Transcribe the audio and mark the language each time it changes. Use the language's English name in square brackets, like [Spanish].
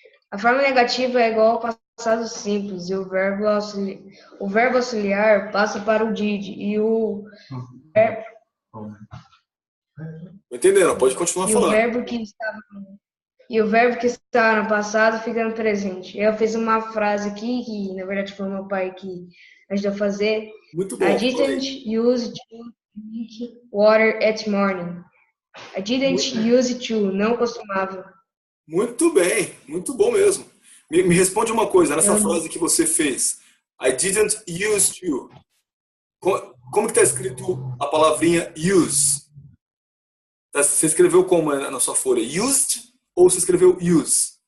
[Portuguese] A forma negativa é igual ao passado simples, e o verbo auxiliar passa para o did, e o Entendendo? Pode continuar falando. E o verbo que está no passado fica no presente. Eu fiz uma frase aqui, que na verdade foi meu pai que ajudou a fazer. Muito bom. [English] I didn't use to drink water at morning. I didn't use to, [Portuguese] não costumava. Muito bem, muito bom mesmo. Me responde uma coisa, nessa frase que você fez. [English] I didn't use to. [Portuguese] Como que está escrito a palavrinha use? Você escreveu como na sua folha? Used ou você escreveu use?